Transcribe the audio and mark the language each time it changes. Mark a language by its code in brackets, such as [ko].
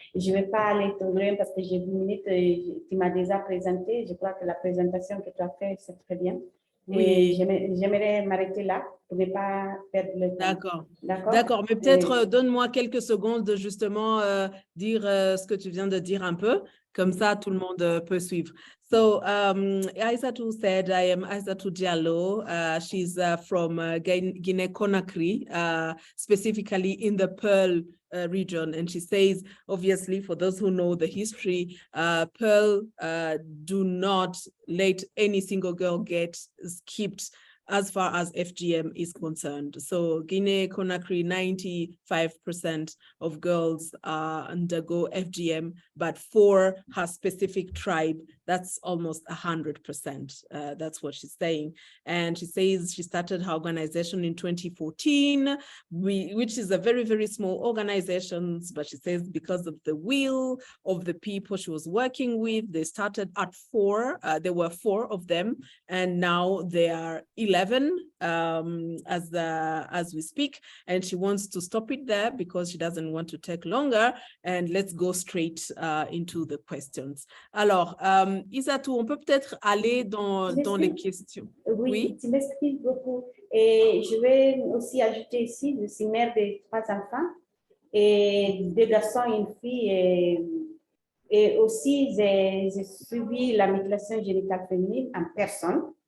[fr] Je ne vais pas aller trop loin parce que j'ai 10 minutes, tu m'as déjà présenté. Je crois que la présentation que tu as faite, c'est très bien. Oui. J'aimerais m'arrêter là pour ne pas perdre le temps. D'accord, mais peut-être donne-moi quelques secondes de justement dire ce que tu viens de dire un peu, comme ça tout le monde peut suivre. [en] So Aïssatou said, I am Aïssatou Diallo. She's from Guinea-Conakry, specifically in the Pearl region. And she says, obviously, for those who know the history, Pearl do not let any single girl get skipped as far as FGM is concerned. So Guinea-Conakry, 95% of girls undergo FGM, but for her specific tribe, that's almost 100%. That's what she's saying. And she says she started her organization in 2014, which is a very, very small organization, but she says because of the will of the people she was working with, they started at 4. There were 4 of them, and now they are 11 as we speak, and she wants to stop it there because she doesn't want to take longer. And let's go straight into the questions. [fr] Alors, Isatou, on peut peut-être aller dans les questions. Oui, tu m'excuses beaucoup. Et je vais aussi ajouter ici, je suis mère de 3 enfants, et 2 garçons et une fille. Et aussi, j'ai suivi la mutilation génitale féminine en personne.